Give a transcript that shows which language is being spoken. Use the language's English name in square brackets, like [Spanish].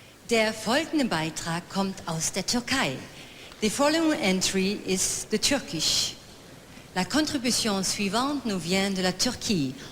[German] Der folgende Beitrag kommt aus der Türkei. [English] The following entry is the Turkish. [French] La contribution suivante nous vient de la Turquie.